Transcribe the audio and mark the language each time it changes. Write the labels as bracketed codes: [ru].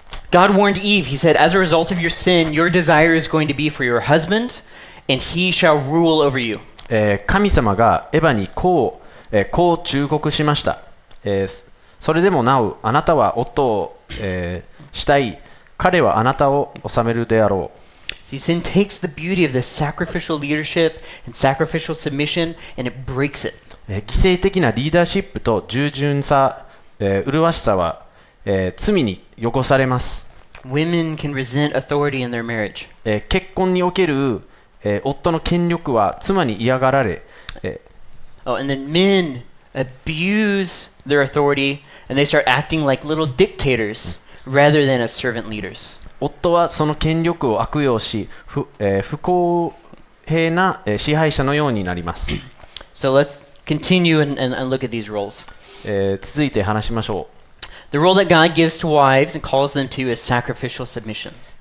[en] God warned Eve, he said, as a result of your sin, your desire is going to be for your husband, and he shall rule over you. [ja] 神様がエヴァにこう忠告しました。それでもなお、あなたは夫を、したい。彼はあなたを治めるであろう。 [en] See, sin takes the beauty of this sacrificial leadership and sacrificial submission, and it breaks it. [ja] 犠牲的なリーダーシップと従順さ、麗しさは、罪に汚されます。 [en] Women can resent authority in their marriage. [ja] 結婚における、夫の権力は妻に嫌がられ、 [en] and then men abuse their authority, and they start acting like little dictators rather than as servant leaders. [ja] 夫はその権力を悪用し、不公平な支配者のようになります。 [en] So let's continue and look at these roles. [ja] 続いて話しましょう。 [en] The role that God gives to wives and calls them to is sacrificial submission.